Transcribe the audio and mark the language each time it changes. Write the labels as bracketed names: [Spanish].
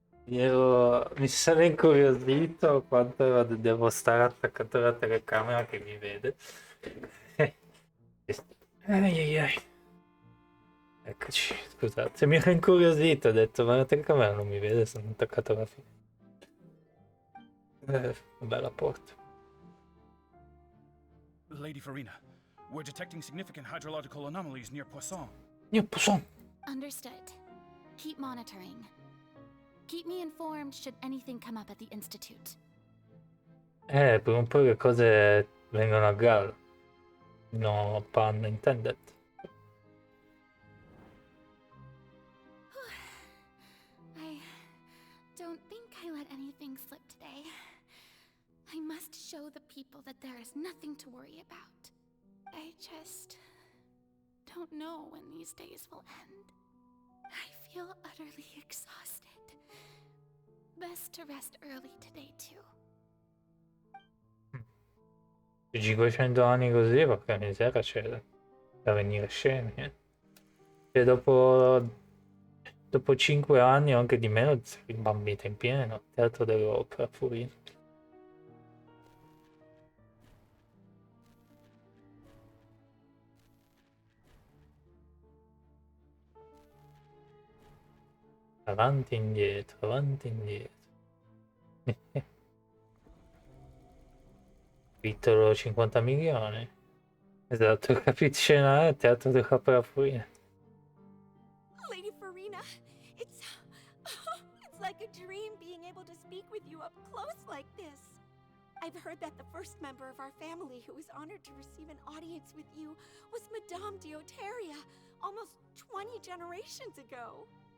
[Italian] Mi sono incuriosito quanto devo stare attaccato alla telecamera che mi vede. Ai ai ai. Eccoci, scusate, mi ero incuriosito, ho detto ma la telecamera non mi vede, sono attaccato alla fine. Bella porta. [English] Lady Farina, we're detecting significant hydrological anomalies near Poisson. Near Poisson. Understood. Keep monitoring. Keep me informed should anything come up at the Institute. [Italian] Prima o poi le cose vengono a galla. [English] No pun intended. I don't think I let anything slip today. I must show the people that there is nothing to worry about. I just don't know when these days will end. I feel utterly exhausted. Best to rest early today too. [Italian] 500 anni così, porca miseria, c'è da venire scemi, E dopo 5 anni o anche di meno sei rimbambita in pieno. Teatro dell'opera, Furina. Avanti e indietro, avanti e indietro. Titolo 50 milioni. Esatto, capisce teatro dell'opera Furina. [English] Lady Farina, it's like a dream being able to speak with you up close like this. I've heard that the first member of our family who was honored to receive an audience with you was Madame Dioteria, almost 20 generations ago.